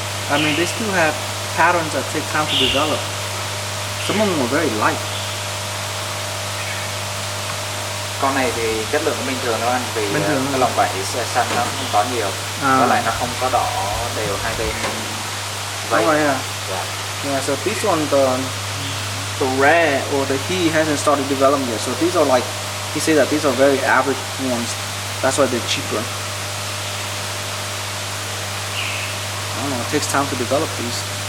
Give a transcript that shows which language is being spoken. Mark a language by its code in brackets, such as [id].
[en] I mean, they still have patterns that take time to develop. Some of them are very light. [vi] con này thì chất lượng bình thường đó anh, vì cái lòng vảy xanh nó không có nhiều, với lại nó không có đỏ đều hai bên vảy. [en] Oh yeah. Yeah. Yeah. So this one, the red or the he hasn't started developing yet. So these are like, he said that these are very average ones. That's why they're cheaper. I don't know. It takes time to develop these.